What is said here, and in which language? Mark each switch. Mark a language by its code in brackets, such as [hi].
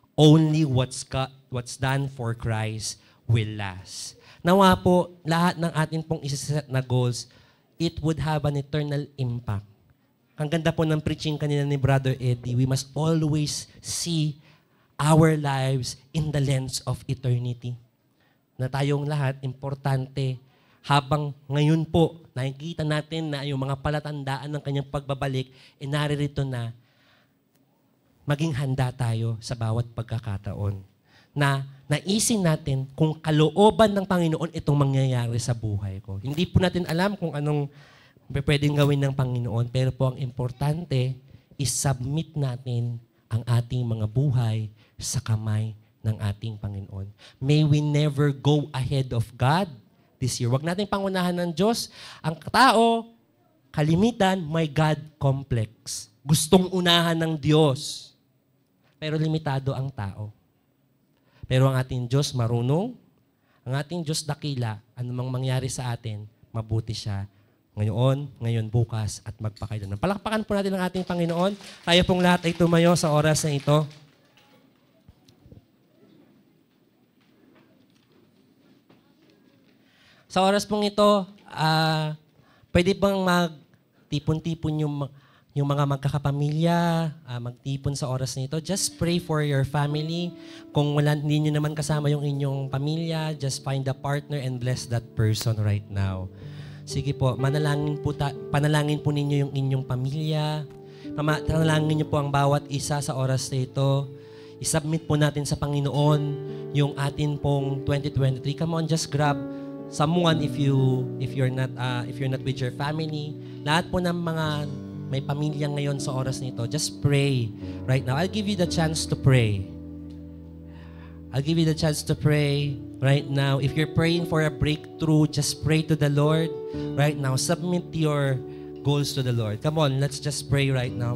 [en] Only what's done for Christ will last. [tl] Nawa po, lahat ng atin pong isaset na goals, [en] it would have an eternal impact. [tl] Ang ganda po ng preaching kanina ni Brother Eddie, [en] we must always see our lives in the lens of eternity. [tl] Na tayong lahat, importante, habang ngayon po, nakikita natin na yung mga palatandaan ng kanyang pagbabalik, naririto na, maging handa tayo sa bawat pagkakataon. Na naisin natin kung kalooban ng Panginoon itong mangyayari sa buhay ko. Hindi po natin alam kung anong pwedeng gawin ng Panginoon, pero po ang importante, is-submit natin ang ating mga buhay sa kamay ng ating Panginoon. [en] May we never go ahead of God this year. [tl] Huwag natin pangunahan ng Diyos. Ang tao, kalimitan, may God complex. Gustong unahan ng Diyos. Pero limitado ang tao. Pero ang ating Diyos marunong, ang ating Diyos dakila, anumang mangyari sa atin, mabuti siya. Ngayon, bukas, at magpakailanman. Palakpakan po natin ang ating Panginoon. Tayo pong lahat ay tumayo sa oras na ito. Sa oras pong ito, pwede bang magtipon-tipon yung mga magkakapamilya, magtipon sa oras na ito. [en] Just pray for your family. [tl] Kung hindi nyo naman kasama yung inyong pamilya, [en] just find a partner and bless that person right now. [tl] Sige po, panalangin po ninyo yung inyong pamilya. Panalangin nyo po ang bawat isa sa oras na ito. I-submit po natin sa Panginoon yung atin pong 2023. [en] Come on, just grab someone if you're not with your family. [tl] Lahat po ng mga may pamilya ngayon sa oras nito, [en] just pray right now. I'll give you the chance to pray. I'll give you the chance to pray right now. If you're praying for a breakthrough, just pray to the Lord right now. Submit your goals to the Lord. Come on, let's just pray right now.